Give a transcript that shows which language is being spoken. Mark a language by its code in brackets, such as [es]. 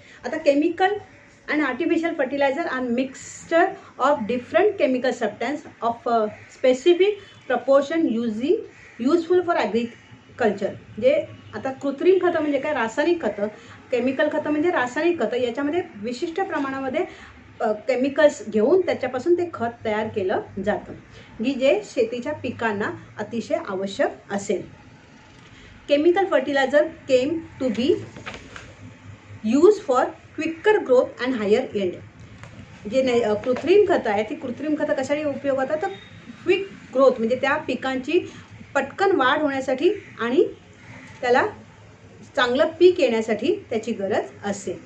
[en] आता chemical and artificial fertilizer are mixture of different chemical substance of specific proportion useful for agriculture. [mr] जे आता कृत्रिम खतं म्हणजे काय, रासायनिक खतं. केमिकल खतं म्हणजे रासायनिक खतं, याच्यामध्ये विशिष्ट प्रमाणामध्ये केमिकल्स घेऊन त्याच्यापासून ते खत तयार केलं जातं की जे शेतीच्या पिकांना अतिशय आवश्यक असेल. [en] Chemical fertiliser came to be use for quicker growth and higher yield. [mr] जे कृत्रिम खतं आहे ती कृत्रिम खतं कशासाठी उपयोग होतात तर क्विक ग्रोथ म्हणजे त्या पिकांची पटकन वाढ होण्यासाठी आणि त्याला चांगलं पीक येण्यासाठी त्याची गरज असते.